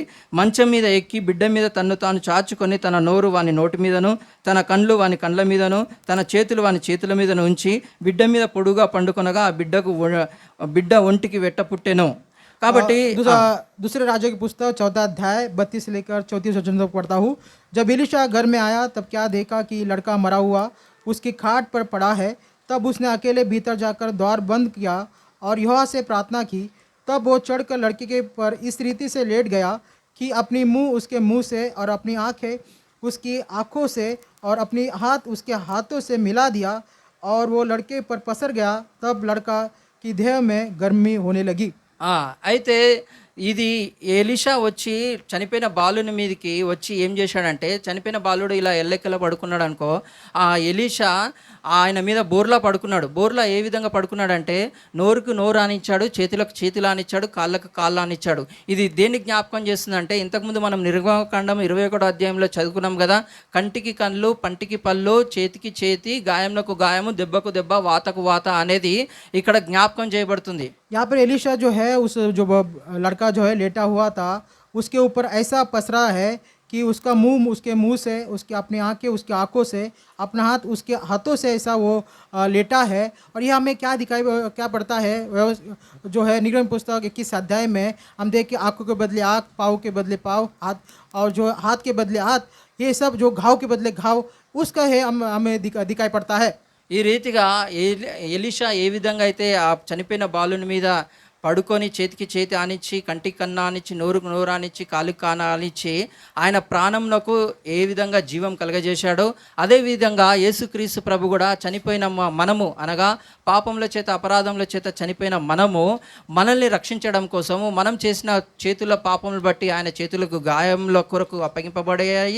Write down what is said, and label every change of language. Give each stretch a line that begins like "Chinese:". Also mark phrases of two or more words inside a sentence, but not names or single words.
Telugu: మంచం మీద ఎక్కి బిడ్డ మీద తన్ను తాను చాచుకొని తన నోరు వాని నోటి మీదను తన కండ్లు వాని కండ్ల మీదను తన చేతులు వాని చేతుల మీదను ఉంచి బిడ్డ మీద పొడుగా పండుకొనగా ఆ బిడ్డ ఒంటికి వెట్ట పుట్టెను. కాబట్టి
Hindi: दूसरे राजा की पुस्तक 14 अध्याय 32 से लेकर 34 वचन तक पढ़ता हूँ। जब एलीशा घर में आया तब क्या देखा कि लड़का मरा हुआ उसकी खाट पर पड़ा है। तब उसने अकेले भीतर जाकर द्वार बंद किया और यहोवा से प्रार्थना की। तब वो चढ़कर लड़के के पर इस रीति से लेट गया कि अपनी मुंह उसके मुंह से और अपनी आंखें उसकी आंखों से और अपनी हाथ उसके हाथों से मिला दिया और वो लड़के पर पसर गया। तब लड़का की देह में गर्मी होने लगी।
Telugu: అయితే ఇది ఎలీషా వచ్చి చనిపోయిన బాలుని మీదకి వచ్చి ఏం చేశాడంటే, చనిపోయిన బాలుడు ఇలా ఎల్లెక్కల పడుకున్నాడు అనుకో, ఆ ఎలీషా ఆయన మీద బోర్లా పడుకున్నాడు. బోర్లా ఏ విధంగా పడుకున్నాడంటే నోరుకు నోరు ఆనిచ్చాడు, చేతులకు చేతులు ఆనిచ్చాడు, కాళ్ళకు కాళ్ళు ఆనిచ్చాడు. ఇది దేన్ని జ్ఞాపకం చేస్తుందంటే, ఇంతకుముందు మనం నిర్గమకాండం 21వ అధ్యాయంలో చదువుకున్నాం కదా, కంటికి కళ్ళు, పంటికి పళ్ళు, చేతికి చేతి, గాయంలకు గాయము, దెబ్బకు దెబ్బ, వాతకు వాత అనేది ఇక్కడ జ్ఞాపకం చేయబడుతుంది.
Hindi: यहाँ पर एलीशा जो है उस जो लड़का जो है लेटा हुआ था उसके ऊपर ऐसा पसरा है कि उसका मुंह उसके मुंह से, उसकी अपनी आंखें उसकी आंखों से, अपना हाथ उसके हाथों से ऐसा वो लेटा है। और यह हमें क्या पड़ता है जो है निर्गम पुस्तक 21 अध्याय में हम देख के आंखों के बदले आँख, पाँव के बदले पाँव, हाथ और जो हाथ के बदले हाथ, ये सब जो घाव के बदले घाव उसका है हमें दिखाई पड़ता है।
Telugu: ఈ రీతిగా ఎలీషా ఏ విధంగా అయితే ఆ చనిపోయిన బాలుని మీద పడుకొని చేతికి చేతి ఆనిచ్చి, కంటికి కన్ను ఆనిచ్చి, నోరుకు నోరు ఆనిచ్చి, కాలుకి కాన ఆనిచ్చి ఆయన ప్రాణంకు ఏ విధంగా జీవం కలగజేశాడో, అదేవిధంగా యేసుక్రీస్తు ప్రభు కూడా చనిపోయిన మనము అనగా పాపముల చేత అపరాధముల చేత చనిపోయిన మనల్ని రక్షించడం కోసము మనం చేసిన చేతుల పాపములు బట్టి ఆయన చేతులకు గాయముల కొరకు అప్పగింపబడాయి.